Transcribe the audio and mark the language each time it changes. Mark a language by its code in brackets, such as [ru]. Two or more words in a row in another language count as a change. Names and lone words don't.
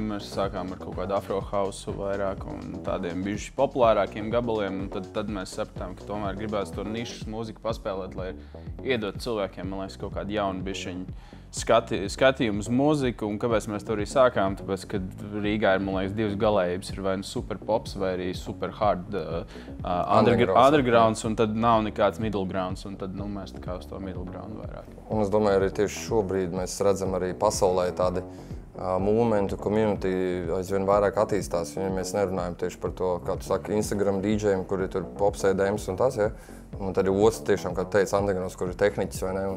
[lv] Mēs sākām ar kaut kādu afro hausu vairāk un tādiem bijuši populārākiem gabaliem, un tad mēs sapratām, ka tomēr gribētu to nišas mūziku paspēlēt, lai iedot cilvēkiem, man liekas, kaut kādu jaunu bišķiņu skatījumu uz mūziku, un kāpēc mēs to arī sākām, tāpēc, ka Rīgā ir, man liekas, divas galējības, ir vai nu super pops, vai arī [en] super hard undergrounds, [lv] un tad nav nekāds [en] middle grounds, [lv] un tad mēs tā kā uz to [en] middle ground [lv] vairāk. Un es domāju, arī tieši šobrīd mēs redzam arī pasaulē tādi movementu, community aizvien vairāk attīstās, jo mēs nerunājam tieši par to, kā tu saki, Instagram DJiem, kuri tur pops EDMs un tas, ja? Un tad ir otrs tiešām, kā teica, undergrounds, kur ir tehniķis, vai ne?